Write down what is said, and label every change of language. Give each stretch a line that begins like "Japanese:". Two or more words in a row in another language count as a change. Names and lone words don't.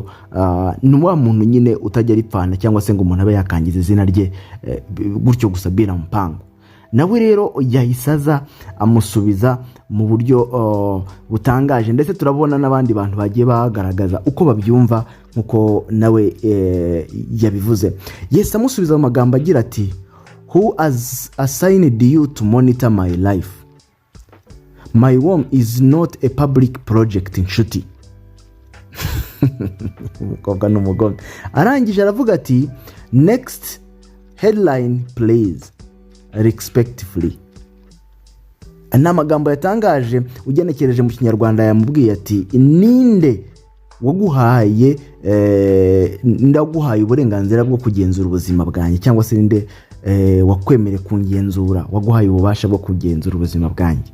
Kinyarwanda: Ni wa muntu nyine utajya ripfana cyangwa se ngo umuntu abe yakangiza izina rye gutyo gusa bira mpango. Nawe rero yahisaza amusubiza mu buryo butangaje, ndetse turabona n'abandi bantu bagiye bagaragaza uko babyumva nkuko nawe yabivuze. Yes, amusubiza mu magambo agira ati,
English: who has assigned you to monitor my life? My home is not a public project inshuti.
Kinyarwanda: Umukobwa n'umugome. Arangije aravuga ati,
English: next headline please, respectfully.
Kinyarwanda: Ana magambo yatangaje ugenekereje mu Kinyarwanda yamubwiye ati, ninde waguhaye ndaguhaye uburenganzira bwo kugenzura ubuzima bwanjye, cyangwa se ninde wakwemere kungenzura, waguhaye ububasha bwo kugenzura ubuzima bwanjye?